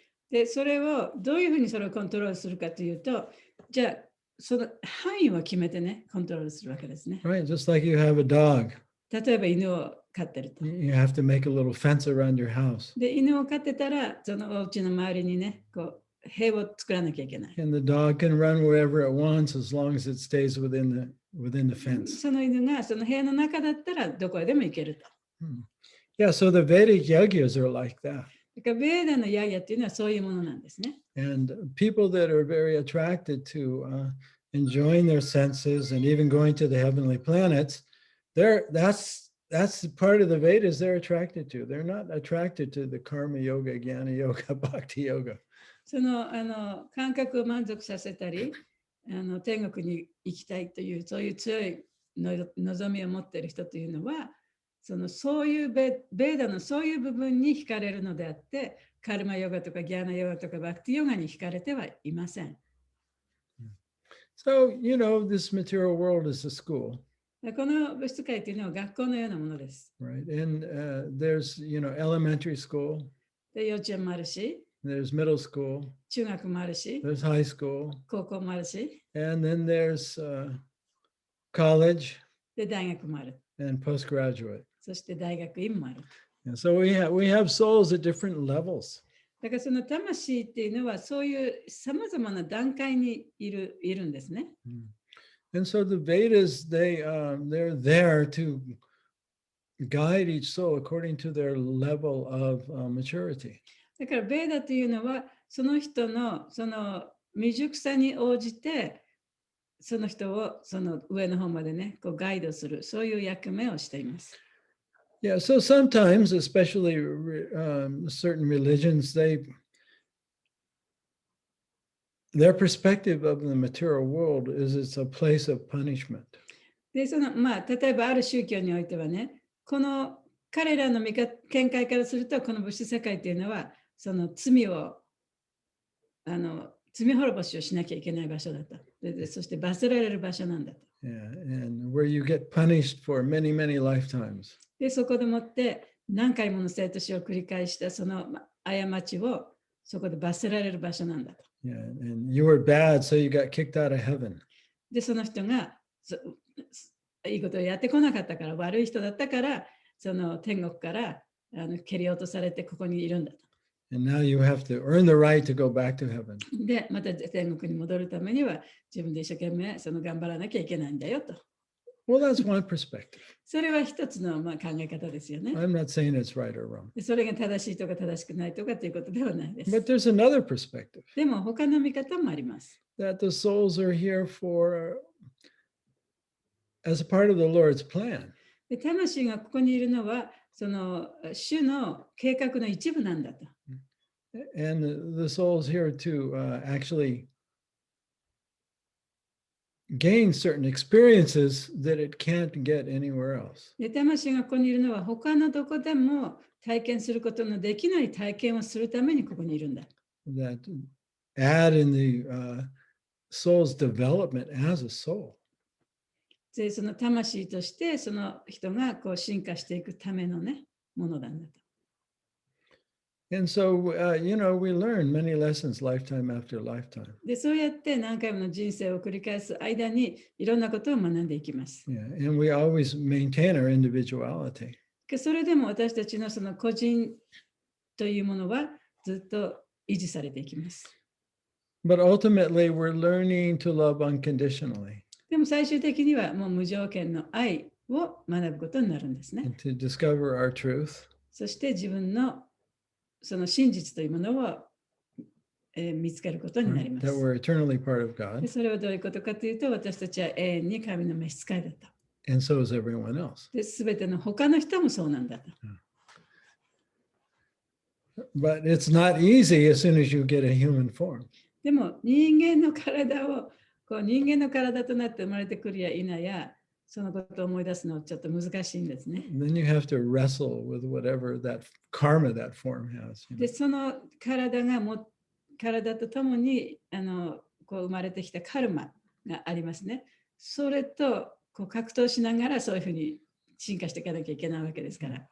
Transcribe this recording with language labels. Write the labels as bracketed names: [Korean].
[Japanese] で、それをどういうふうにそれをコントロールするかというと、じゃあ、その範囲を決めてね、コントロールするわけですね。 [English] Right? Just like you have a dog. [Japanese] 例えば犬を飼ってると。 [English] You have to make a little fence around your house. [Japanese] で、犬を飼ってたら、そのお家の周りにね、こう、塀を作らなきゃいけない。 [English] And the dog can run wherever it wants as long as it stays within the fence. [Japanese] その犬がその部屋の中だったらどこへでも行けると。 [English] Yeah, so the Vedic yagyas are like that. [Japanese] だからベーダのヤギヤっていうのはそういうものなんですね。 [English] And people that are very attracted to enjoying their senses and even going to the heavenly planets, that's part of the Vedas they're attracted to. They're not attracted to the karma yoga, jnana yoga, bhakti yoga. [Japanese] その感覚を満足させたり、天国に行きたいというそういう強い望みを持っている人というのは、そういうベーダのそういう部分に惹かれるのであって、カルマヨガとかギャーナヨガとかバクティヨガに惹かれてはいません。 [English] So, this material world is a school. [Japanese] この物質界というのは学校のようなものです。 [English] Right. And there's, elementary school. [Japanese] で、幼稚園もあるし、 [English] There's middle school. [Japanese] 中学もあるし、 [English] There's high school. [Japanese] 高校もあるし、 [English] And then there's college [Japanese] で、大学もある。 [English] and postgraduate. [Japanese] そして大学院もある。 [English] And so we have souls at different levels. [Japanese] だからその魂っていうのはそういうさまざまな段階にいるんですね。 [English] And so the Vedas, they're there to guide each soul according to their level of maturity. [Japanese] だからベーダというのはその人のその未熟さに応じてその人をその上の方までね、こうガイドする、そういう役目をしています。 [English] Yeah, so sometimes, especially certain religions, their perspective of the material world is it's a place of punishment. [Japanese] で、例えばある宗教においてはね、この彼らの見解からすると、この物質世界というのは、その罪滅ぼしをしなきゃいけない場所だと。そして罰せられる場所なんだと。 [English] Yeah, and where you get punished for many, many lifetimes. [Japanese] で、そこでもって何回もの生と死を繰り返したその過ちをそこで罰せられる場所なんだと。 [English] Yeah, and you were bad, so you got kicked out of heaven. [Japanese] で、その人がいいことをやってこなかったから、悪い人だったから、その天国から蹴り落とされてここにいるんだと。 [English] And now you have to earn the right to go back to heaven. [Japanese] で、また天国に戻るためには自分で一生懸命頑張らなきゃいけないんだよと。 [English] Well, that's one perspective. [Japanese] それは一つの考え方ですよね。 [English] I'm not saying it's right or wrong. [Japanese] それが正しいとか正しくないとかということではないです。 [English] But there's another perspective [Japanese] でも他の見方もあります。 [English] that the souls are here as a part of the Lord's plan. [Japanese] で、魂がここにいるのは、その主の計画の一部なんだと。 [English] And the soul's here to actually gain certain experiences that it can't get anywhere else. [Japanese] で、魂がここにいるのは、他のどこでも体験することのできない体験をするためにここにいるんだ。 [English] That add in the soul's development as a soul. [Japanese] で、その魂としてその人が進化していくためのね、ものなんだと。 [English] And so, we learn many lessons lifetime after lifetime. [Japanese] で、そうやって何回もの人生を繰り返す間にいろんなことを学んでいきます。 [English] Yeah, and we always maintain our individuality. [Japanese] それでも私たちのその個人というものはずっと維持されていきます。 [English] But ultimately, we're learning to love unconditionally. [Japanese] でも最終的にはもう無条件の愛を学ぶことになるんですね。 [English] And to discover our truth. [Japanese] そして自分のその真実というものを、見つけることになります。 [English] That we're eternally part of [Japanese] で [English] God, [Japanese] それはどういうことかというと、私たちは永遠に神の召使いだと。 [English] and so is everyone else. [Japanese] で、すべての他の人もそうなんだと。 [English] But it's not easy as soon as you get a human form. [Japanese] でも人間の体を人間の体となって生まれてくるや否や、そのことを思い出すのはちょっと難しいんですね。 [English] Then you have to wrestle with whatever that karma that form has. [Japanese] で、その体とともに生まれてきたカルマがありますね。それと格闘しながらそういうふうに進化していかなきゃいけないわけですから。